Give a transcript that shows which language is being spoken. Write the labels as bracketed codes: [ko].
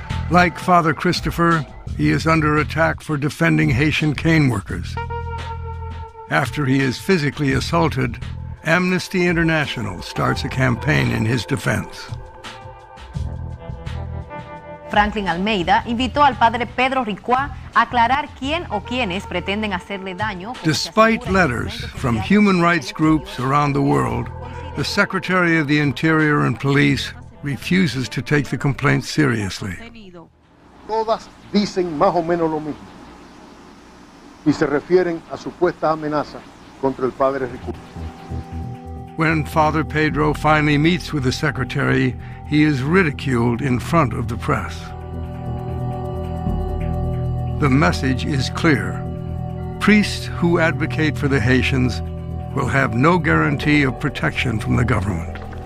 [en] Like Father Christopher, he is under attack for defending Haitian cane workers. After he is physically assaulted, Amnesty International starts a campaign in his defense. [es] Franklin Almeida invitó al padre Pedro Ruqua a aclarar quién o quiénes pretenden hacerle daño. [en] Despite letters from human rights groups around the world, the Secretary of the Interior and Police refuses to take the complaint seriously. [es] Todas dicen más o menos lo mismo y se refieren a supuestas amenazas contra el padre Ruqua. [en] When Father Pedro finally meets with the secretary, he is ridiculed in front of the press. The message is clear. Priests who advocate for the Haitians will have no guarantee of protection from the government.